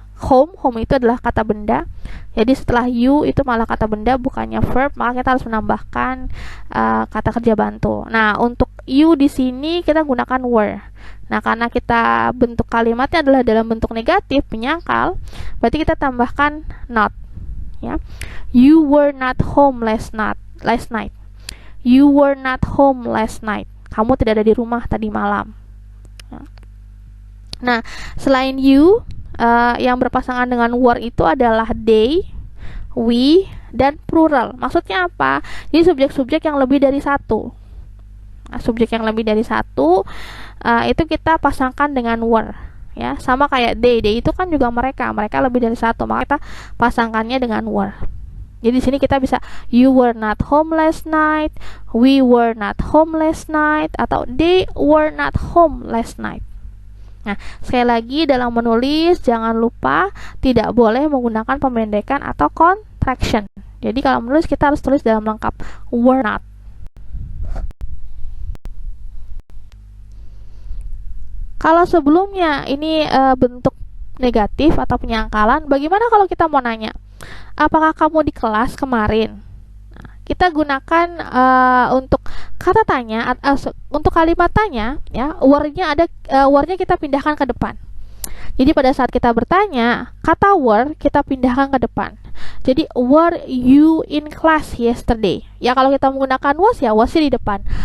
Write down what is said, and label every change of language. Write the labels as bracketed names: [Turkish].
[Indonesian] Home itu adalah kata benda. Jadi setelah you itu malah kata benda bukannya verb, maka kita harus menambahkan kata kerja bantu. Nah, untuk you di sini kita gunakan were. Nah, karena kita bentuk kalimatnya adalah dalam bentuk negatif, penyangkal, berarti kita tambahkan not, ya. [English] You were not home last night. You were not home last night. [Indonesian] Kamu tidak ada di rumah tadi malam. Nah, selain you, yang berpasangan dengan were itu adalah they, we, dan plural. Maksudnya apa? Jadi subjek-subjek yang lebih dari satu. Nah, subjek yang lebih dari satu itu kita pasangkan dengan were, ya. Sama kayak they itu kan juga mereka lebih dari satu, maka kita pasangkannya dengan were. Jadi di sini kita bisa [English] you were not home last night, we were not home last night, atau they were not home last night. [Indonesian] Nah, sekali lagi dalam menulis jangan lupa tidak boleh menggunakan pemendekan atau contraction. Jadi kalau menulis kita harus tulis dalam lengkap were not. Kalau sebelumnya ini bentuk negatif atau penyangkalan, bagaimana kalau kita mau nanya, apakah kamu di kelas kemarin? Nah, kita gunakan untuk kata tanya, untuk kalimat tanya, ya, were-nya kita pindahkan ke depan. Jadi pada saat kita bertanya, kata were kita pindahkan ke depan. Jadi [English] were you in class yesterday? [Indonesian] Ya, kalau kita menggunakan was, ya wasnya di depan.